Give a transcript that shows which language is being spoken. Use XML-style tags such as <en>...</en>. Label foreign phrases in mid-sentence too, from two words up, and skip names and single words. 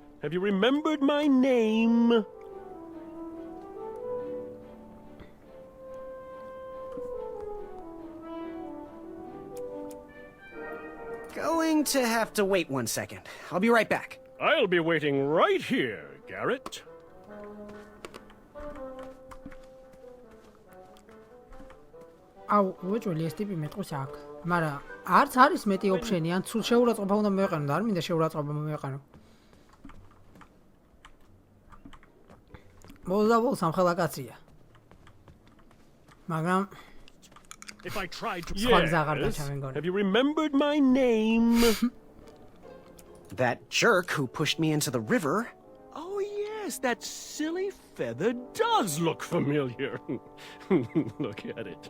<en>Have you remembered my name? Going to have to wait 1 second. I'll be right back. I'll be waiting right here, Garrett.</en> <ka>აუ, უეჭველი ეს ტიპი მეტყვის აქ. მაგრამ არც არის მეტი ოფშენი, ან სულ შეურაცხყოფა უნდა მივეყენო და არ მინდა შეურაცხყოფა მივეყენო. ბოლოს სამხელა კაცია. მაგრამ</ka> <en>If I tried to... Yes. Have you remembered my name? That jerk who pushed me into the river. Oh, yes, that silly feather does look familiar. Look at it.</en>